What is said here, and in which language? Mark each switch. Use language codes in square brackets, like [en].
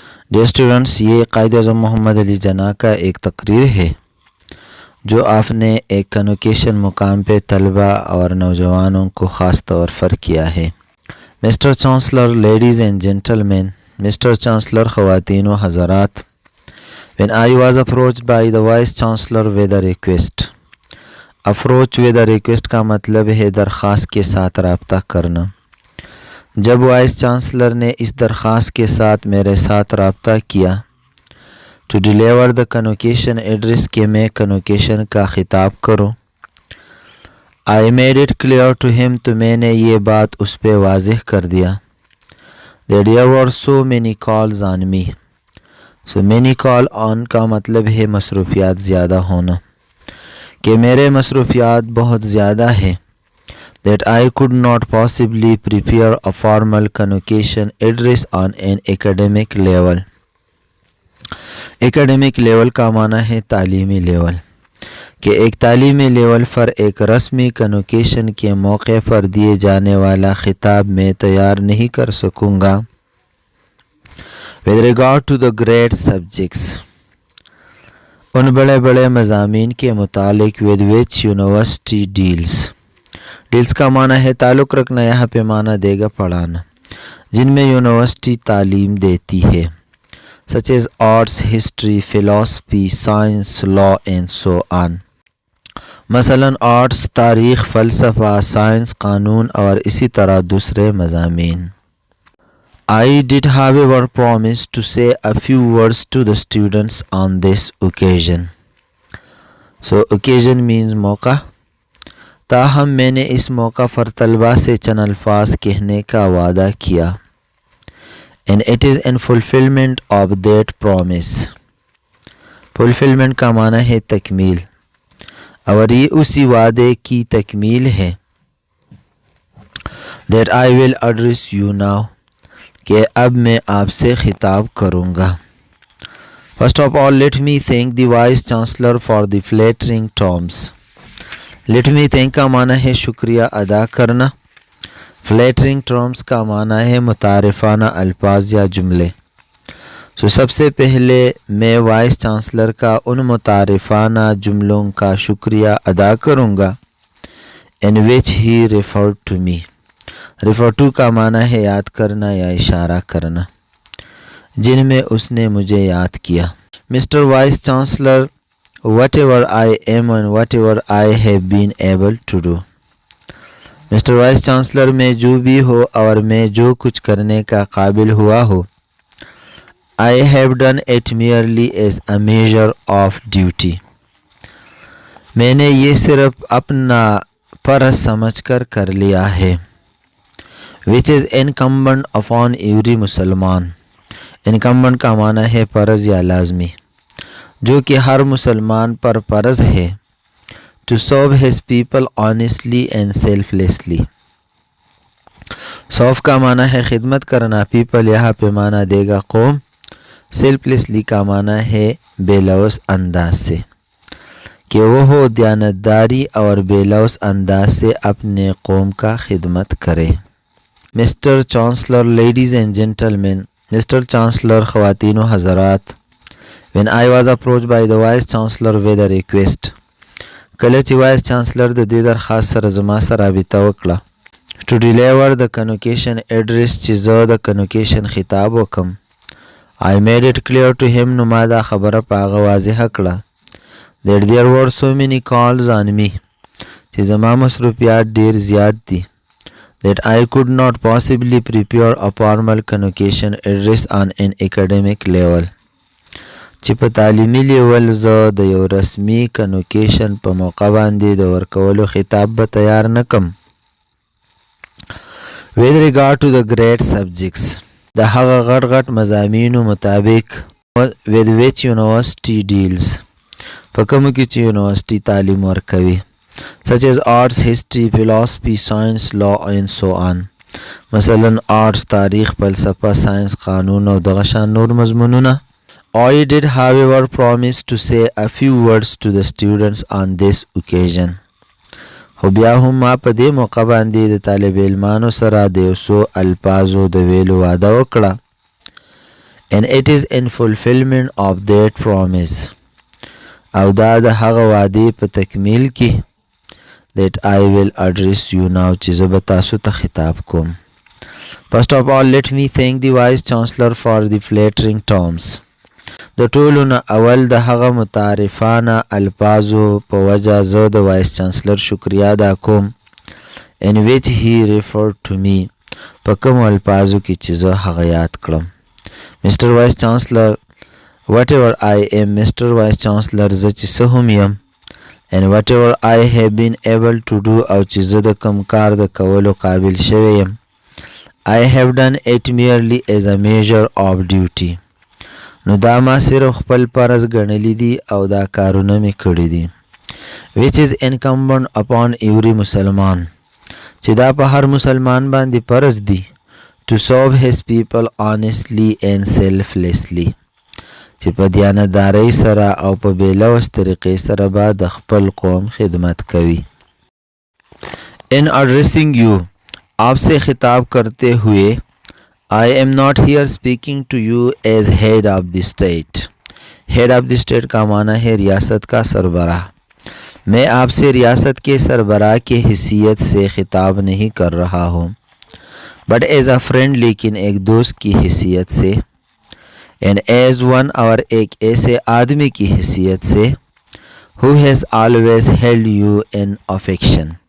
[ur] Dear students, یہ قائد اعظم محمد علی جناح کا ایک تقریر ہے جو آپ نے ایک کنوکیشن مقام پہ طلبہ اور نوجوانوں کو خاص طور پر کیا ہے. [en] Mister chancellor, ladies and gentlemen. [ur] Mister chancellor, خواتین و حضرات. [en] When I was approached by the Vice Chancellor with a request. Approach with a request [ur] کا مطلب ہے درخواست کے ساتھ رابطہ کرنا. جب وائس چانسلر نے اس درخواست کے ساتھ میرے ساتھ رابطہ کیا [en] to deliver the convocation address [ur] کہ میں کنوکیشن کا خطاب کروں. [en] I made it clear to him, [ur] تو میں نے یہ بات اس پہ واضح کر دیا. [en] That there were so many calls on me. So many call on [ur] کا مطلب ہے مصروفیات زیادہ ہونا، کہ میرے مصروفیات بہت زیادہ ہیں. [en] that I could not possibly prepare a formal convocation address on an academic level. [ur] Academic level کا معنی ہے تعلیمی لیول، کہ ایک تعلیمی لیول پر ایک رسمی کنوکیشن کے موقع پر دیے جانے والا خطاب میں تیار نہیں کر سکوں گا. [en] with regard to the great subjects، [ur] ان بڑے بڑے مضامین کے متعلق [en] with which university deals. [ur] Deals کا معنی ہے تعلق رکھنا، یہاں پہ معنی دے گا پڑھانا، جن میں یونیورسٹی تعلیم دیتی ہے. [en] such as arts, history, philosophy, science, law and so on. [ur] مثلاً آرٹس، تاریخ، فلسفہ، سائنس، قانون اور اسی طرح دوسرے مضامین. [en] I did however promise to say a few words to the students on this occasion. So occasion means موقع. [ur] تاہم میں نے اس موقع پر طلبہ سے چند الفاظ کہنے کا وعدہ کیا. [en] And it is in fulfillment of that promise. [ur] Fulfillment کا معنی ہے تکمیل، اور یہ اسی وعدے کی تکمیل ہے. [en] That I will address you now، [ur] کہ اب میں آپ سے خطاب کروں گا. [en] First of all, let me thank the Vice Chancellor for the flattering terms. Let me thank [ur] کا معنی ہے شکریہ ادا کرنا. [en] Flattering terms [ur] کا معنی ہے متعارفانہ الفاظ یا جملے. سب سے پہلے میں وائس چانسلر کا ان متعارفانہ جملوں کا شکریہ ادا کروں گا [en] in which he referred to me. Refer to [ur] کا معنی ہے یاد کرنا یا اشارہ کرنا، جن میں اس نے مجھے یاد کیا. [en] Mister vice chancellor, whatever I am and whatever I have been able to do. [ur] Mister vice chancellor, میں جو بھی ہو اور میں جو کچھ کرنے کا قابل ہوا ہو. [en] I have done it merely as a measure of duty. [ur] میں نے یہ صرف اپنا فرض سمجھ کر لیا ہے. [en] which is incumbent upon every Musalman. [ur] incumbent کا معنی ہے فرض یا لازمی، جو کہ ہر مسلمان پر فرض ہے. [en] to serve his people honestly and selflessly. [ur] serve کا معنی ہے خدمت کرنا. people یہاں پہ معنی دے گا قوم. selflessly کا معنی ہے بے لوث انداز سے، کہ وہ ہو دیانتداری اور بے لوث انداز سے اپنے قوم کا خدمت کرے. [en] Mister chancellor, ladies and gentlemen. [ur] Mister chancellor, خواتین و حضرات. [en] when I was approached by the Vice Chancellor with a request. [ps] کله چې وائس چانسلر د دې درخواست سره زما سره رابطه وکړه [en] to deliver the convocation address، [ps] چې زه د کنوکیشن خطاب وکم. [en] I made it clear to him، [ps] نو ما دا خبره په هغه واضحه کړه [en] that there were so many calls on me، [ps] چې زما مصروفیات ډیر زیات دي. [en] that I could not possibly prepare a formal convocation address on an academic level، [ps] چې په تعلیمي لیول زه د یو رسمي کنوکیشن په موقع باندې د ورکولو خطاب به تیار نکم. [en] with regard to the great subjects [ps] د هغه غټ غټ مضامینو مطابق [en] with which university deals [ps] په کومو کې چې یونیورسټي تعلیم ورکوي [en] such as arts, history, philosophy, science, law and so on. [ps] مثلا arts, تاریخ، فلسفه، ساینس، قانون او دغه شان نور مضمونونه. [en] I did however promise to say a few words to the students on this occasion. [ps] خو بیا هم ما په دې موقع باندې د طالب علمانو سره د یو څو الفاظو د ویلو وعده وکړه. [en] And it is in fulfillment of that promise. [ps] او دا د هغه وعدې په تکمیل کې [en] that I will address you now [ps] چې زه به تاسو ته خطاب کوم. [en] First of all, let me thank the Vice Chancellor for the flattering terms. [ps] د ټولو نه اول د هغه متعارفانه الفاظو په وجه زه د وایس چانسلر شکریه ادا کوم [en] in which he referred to me [ps] په کومو الفاظو کې چې زه هغه یاد کړم. [en] Mr. Vice Chancellor, whatever I am, Mr. Vice Chancellor, [ps] زه چې څه هم یم [en] and whatever I have been able to do [ps] او چې زه د کوم کار د کولو قابل شوی یم [en] I have done it merely as a measure of duty. [ps] نو دا ما صرف خپل فرض ګڼلی دي او دا کارونه مې کړي دي [en] which is incumbent upon every مسلمان [ps] چې دا په هر مسلمان باندې فرض دي [en] to serve his people honestly and selflessly [ps] چې په دیانتدارۍ سره او په بېلوث طریقې سره به د خپل قوم خدمت کوي. [en] In addressing you [ur] آپ سے خطاب کرتے ہوئے [en] I am not here speaking to you as head of the state. Head of the state [ur] کا معنی ہے ریاست کا سربراہ. میں آپ سے ریاست کے سربراہ کی حیثیت سے خطاب نہیں کر رہا ہوں [en] but as a friend [ur] لیکن ایک دوست کی حیثیت سے [en] and as one [ur] اور ایک ایسے آدمی کی حیثیت سے [en] who has always held you in affection.